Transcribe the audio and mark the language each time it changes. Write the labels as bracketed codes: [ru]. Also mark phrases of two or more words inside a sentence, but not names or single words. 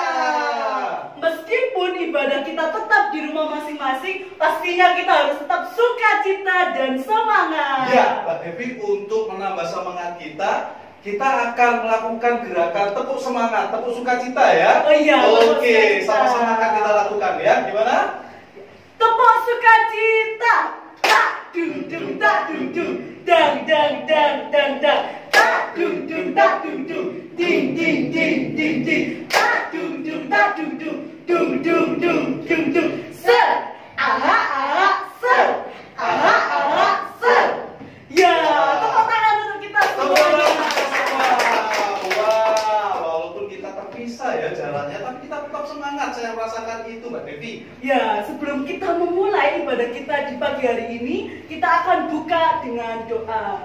[id] Meskipun ibadah kita tetap di rumah masing-masing, pastinya kita harus tetap sukacita dan semangat. Ya, Mbak Devi, untuk menambah semangat kita akan melakukan gerakan tepuk semangat, tepuk sukacita ya. Oh iya. Oke, sama-sama akan kita lakukan ya. Gimana? Tepuk sukacita. Tak dung dung tak dung dung. Dang dang dang dang dang. Tak dung dung tak dung dung. Ding ding ding ding ding. Tak dung dung tak dung dung. Dung dung dung dung dung. Ser. Aha aha ser. Aha aha ser. Ya, tepuk tangan untuk kita semua. Wah, walaupun kita terpisah ya jalannya, tapi kita tetap semangat. Saya merasakan itu, Mbak Devi. Ya, sebelum kita memulai ibadah kita di pagi hari ini, kita akan buka dengan doa.